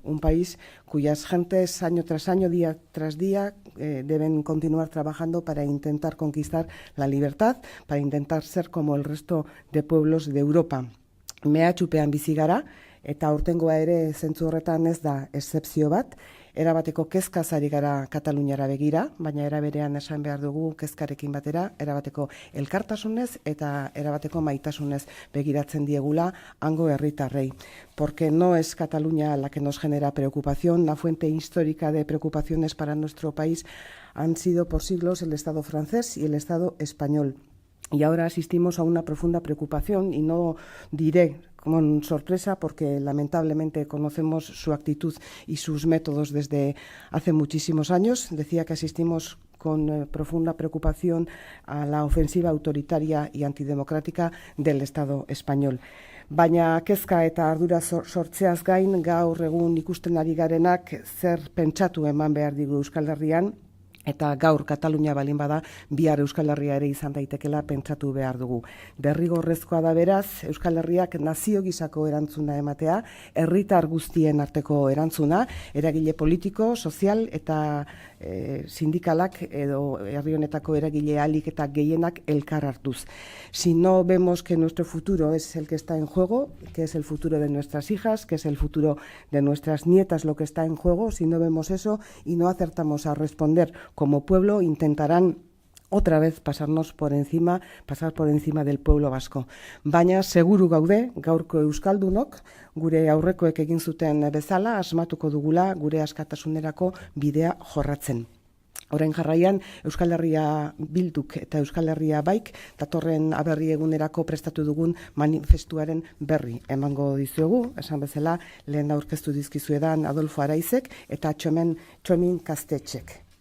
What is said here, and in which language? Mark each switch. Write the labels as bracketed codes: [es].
[es] Un país cuyas gentes año tras año, día tras día, deben continuar trabajando para intentar conquistar la libertad, para intentar ser como el resto de pueblos de Europa. [eu] Mehatxupean bizi gara, eta aurtengoa ere zentzu horretan ez da exzepzio bat, erabateko kezkaz ari gara Kataluniara begira, baina eraberean esan behar dugu kezkarekin batera, erabateko elkartasunez eta erabateko maitasunez begiratzen diegula hango herritarrei. [es] Porque no es Cataluña la que nos genera preocupación, la fuente histórica de preocupaciones para nuestro país han sido por siglos el Estado francés y el Estado español. Y ahora asistimos a una profunda preocupación, y no diré con sorpresa porque lamentablemente conocemos su actitud y sus métodos desde hace muchísimos años. Decía que asistimos con profunda preocupación a la ofensiva autoritaria y antidemocrática del Estado español. [eu] Baina kezka eta ardura sortzeaz gain, gaur egun ikusten ari garenak zer pentsatu eman behar digu Euskal Herrian, eta gaur Katalunia balin bada, bihar Euskal Herria ere izan daitekela pentsatu behar dugu. Derrigorrezkoa da beraz, Euskal Herriak nazio gisako erantzuna ematea, herritar guztien arteko erantzuna, eragile politiko, sozial eta sindikalak edo herri honetako eragile ahalik eta gehienak elkar hartuz. [es] Si no vemos que nuestro futuro es el que está en juego, que es el futuro de nuestras hijas, que es el futuro de nuestras nietas lo que está en juego, si no vemos eso y no acertamos a responder como pueblo, intentarán otra vez pasar por encima del pueblo vasco. [eu] Baina seguru gaude, gaurko euskaldunok, gure aurrekoek egin zuten bezala, asmatuko dugula gure askatasunerako bidea jorratzen. Orain jarraian, Euskal Herria Bilduk eta Euskal Herria Baik datorren aberri egunerako prestatu dugun manifestuaren berri emango dizuegu, esan bezala lehen aurkeztu dizkizuedan Adolfo Araizek eta Txomin Kastetxek.